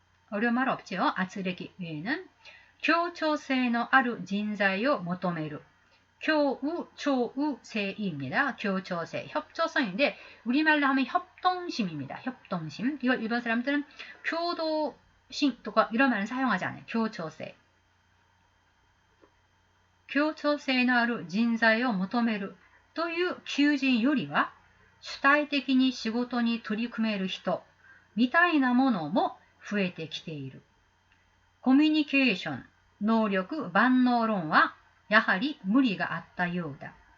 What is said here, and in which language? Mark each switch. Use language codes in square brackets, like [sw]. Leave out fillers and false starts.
[ko] 어려운 말 없죠? [ja] 圧力 [ko] 외에는 [ja] 協調性のある人材を求める [ko] 교우초우세입니다. 교우초우세, 협조성인데 우리말로 하면 협동심입니다. 협동심. 이걸 일본 사람들은 교도심 [ja] とか [ko] 이런 말은 사용하지 않아요. 교우초우세. [ja] 協調性のある人材を求めるという求人よりは主体的に仕事に取り組める人みたいなものも増えてきている。コミュニケーション、能力、万能論はやはり無理があったようだ。